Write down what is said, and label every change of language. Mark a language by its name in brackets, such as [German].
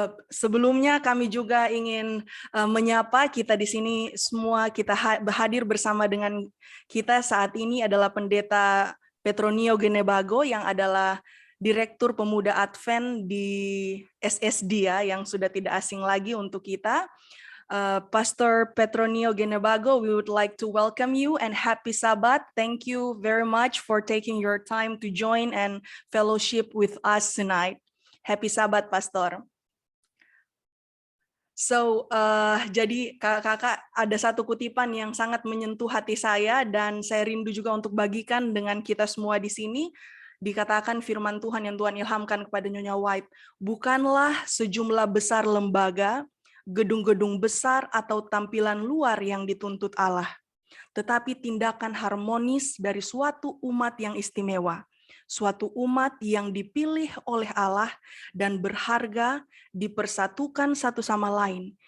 [Indonesian] Sebelumnya kami juga ingin menyapa kita di sini semua, kita hadir bersama dengan kita saat ini adalah Pendeta Petronio Genebago yang adalah Direktur Pemuda Advent di SSD ya, yang sudah tidak asing lagi untuk kita. [English] Pastor Petronio Genebago, we would like to welcome you and happy Sabbath. Thank you very much for taking your time to join and fellowship with us tonight. Happy Sabbath, Pastor. [Indonesian] So, jadi kakak-kakak ada satu kutipan yang sangat menyentuh hati saya dan saya rindu juga untuk bagikan dengan kita semua di sini. Dikatakan firman Tuhan yang Tuhan ilhamkan kepada Nyonya White, bukanlah sejumlah besar lembaga, gedung-gedung besar atau tampilan luar yang dituntut Allah, tetapi tindakan harmonis dari suatu umat yang istimewa, suatu umat yang dipilih oleh Allah dan berharga, dipersatukan satu sama lain.